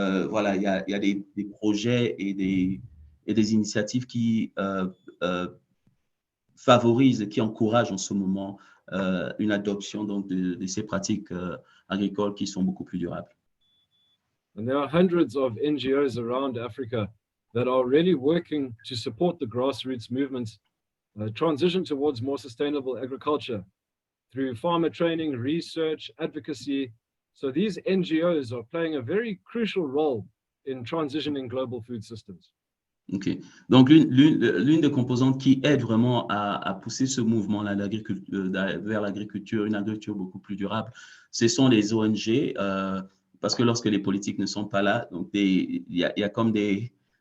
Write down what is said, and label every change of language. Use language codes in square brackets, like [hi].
[fr] voilà, il y a des projets et des initiatives qui favorise, qui encourage en ce moment une adoption donc, de ces pratiques agricoles qui sont beaucoup plus durables. [en] And there are hundreds of NGOs around Africa that are really working to support the grassroots movements, transition towards more sustainable agriculture through farmer training, research, advocacy. So these NGOs are playing a very crucial role in transitioning global food systems. Okay. [fr] Donc, l'une des composantes qui aide vraiment à pousser ce mouvement-là vers l'agriculture, une agriculture beaucoup plus durable, ce sont les ONG, parce que lorsque les politiques ne sont pas là, donc il y a comme des